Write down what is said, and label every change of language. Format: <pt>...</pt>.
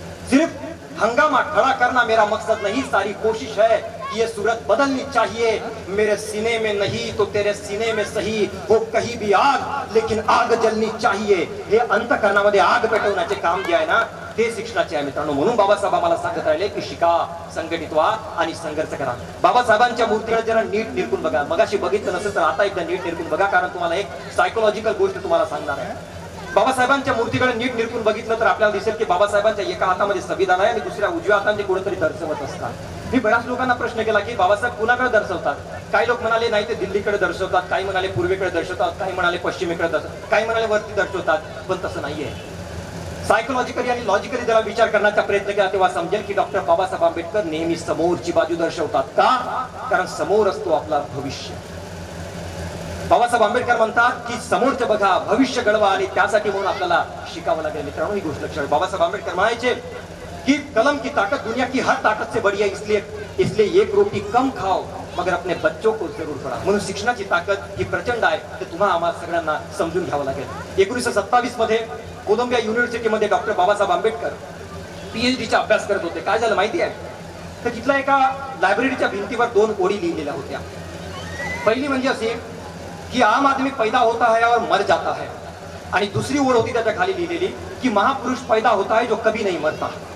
<hi>सिर्फ हंगामा खड़ा करना मेरा मकसद नहीं, सारी कोशिश है ये सूरत बदलनी चाहिए. मेरे सीने में नहीं तो तेरे सीने में सही हो कहीं भी आग, लेकिन आग जलनी चाहिए.</hi> <mr>हे अंतःकरणामध्ये आग पेटवण्याचे काम जे आहे ना ते शिक्षणाचे आहे मित्रांनो. म्हणून बाबासाहेब आम्हाला सांगत राहिले की शिका, संघटित व्हा आणि संघर्ष करा. बाबासाहेबांच्या मूर्तीकडे जरा नीट निरखून बघा. मगाशी बघितलं नसेल तर आता एकदा नीट निरखून बघा, कारण तुम्हाला एक सायकोलॉजिकल गोष्ट तुम्हाला सांगणार आहे. बाबासाहेबांच्या मूर्तीकडे नीट निरखून बघितलं तर आपल्याला दिसेल की बाबासाहेबांच्या एका हातामध्ये संविधान आहे आणि दुसऱ्या उजव्या हाताने कोणीतरी दर्शवत असतात. मी बऱ्याच लोकांना प्रश्न केला की बाबासाहेब कुणाकडे दर्शवतात. काही लोक म्हणाले नाही ते दिल्लीकडे दर्शवतात, काही म्हणाले पूर्वेकडे दर्शवतात, काही म्हणाले पश्चिमेकडे दर्शवतात, काही म्हणाले वरती दर्शवतात. पण तसं नाहीये. सायकोलॉजिकली आणि लॉजिकली जरा विचार करण्याचा प्रयत्न केला तेव्हा समजेल की डॉक्टर बाबासाहेब आंबेडकर नेहमी समोरची बाजू दर्शवतात. का? कारण समोर असतो आपला भविष्य. बाबासाहेब आंबेडकर म्हणतात की समोरचं बघा, भविष्य घडवा, आणि त्यासाठी म्हणून आपल्याला शिकावं लागेल. मित्रांनो, ही गोष्ट लक्षात.</mr> <hi>बाबासाहेब आंबेडकर</hi> <mr>म्हणायचे कि</mr> <hi>कलम की ताकत दुनिया की हर ताकत से बड़ी है, इसलिए एक रोटी कम खाओ मगर अपने बच्चों को जरूर पढ़ा.</hi> <mr>म्हणून शिक्षणाची ताकद ही प्रचंड आहे. ते तुम्हाला आम्हाला सगळ्यांना समजून घ्यावं लागेल. 1927 मध्ये कोलंबिया युनिव्हर्सिटीमध्ये डॉक्टर बाबासाहेब आंबेडकर PhDचा अभ्यास करत होते. काय झालं माहिती आहे, तर तिथल्या एका लायब्ररीच्या भिंतीवर 2 ओळी लिहिलेल्या होत्या. पहिली म्हणजे अशी की</mr> <hi>आम आदमी पैदा होता है और मर जाता है,</hi> <mr>आणि दुसरी ओळ होती त्याच्या खाली लिहिलेली की</mr> <hi>महापुरुष पैदा होता है जो कभी नहीं मरता.</hi>